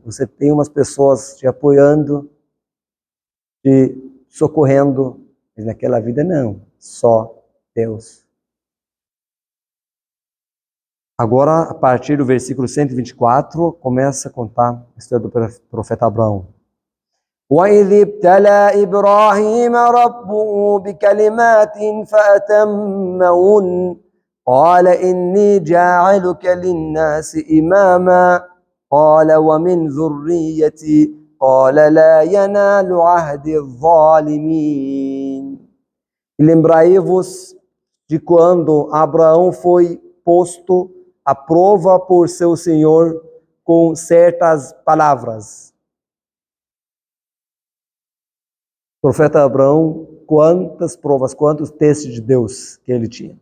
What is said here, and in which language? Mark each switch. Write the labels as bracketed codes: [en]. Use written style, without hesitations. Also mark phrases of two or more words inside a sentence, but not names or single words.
[pt] Você tem umas pessoas te apoiando, te socorrendo. Mas naquela vida não. Só Deus. Agora, a partir do versículo 124, começa a contar a história do profeta Abraão. [ar] وَإِذِ ابْتَلَى إِبْرَاهِيمَ رَبُّهُ بِكَلِمَاتٍ فَأَتَمَّهُنَّ قَالَ إِنِّي جَاعِلُكَ لِلنَّاسِ إِمَامًا قَالَ وَمِنْ ذُرِّيَّتِي قال لا ينال عهد الظالمين. [pt] E lembrai-vos de quando Abraão foi posto à prova por seu Senhor com certas palavras. O profeta Abraão, quantas provas, quantos testes de Deus que ele tinha.